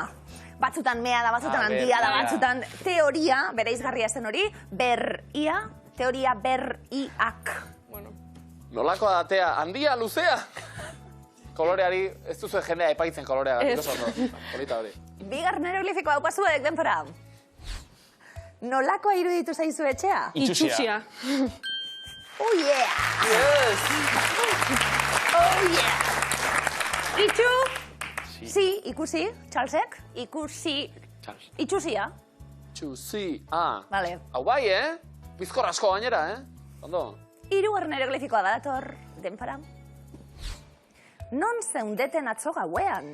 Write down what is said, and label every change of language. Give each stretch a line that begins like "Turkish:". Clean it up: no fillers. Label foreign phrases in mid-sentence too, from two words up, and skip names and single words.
Basque: Batzutan mea da, batzutan handia da, batzutan teoria, bere izgarria zen hori, berria, teoria berriak. Nolakoa datea, handia, luzea? Koloreari, ez duzu jendea epaitzen kolorea, oso ondo. Polita hori. Bigarren eroglifikoa daukazuek, denpora. Nolakoa iruditu zaizu etxea? Itxusia.
English: Oh yeah! Yes! Oh yeah!
Basque: Itxu? Si, ikusi, Charlesek, ikusi, itxusia. Txusia. Vale. Hau bai, Bizkor asko gainera, Ondo. Hirugarren eroglifikoa badator, denpora. Non zeundeten atzo gauean?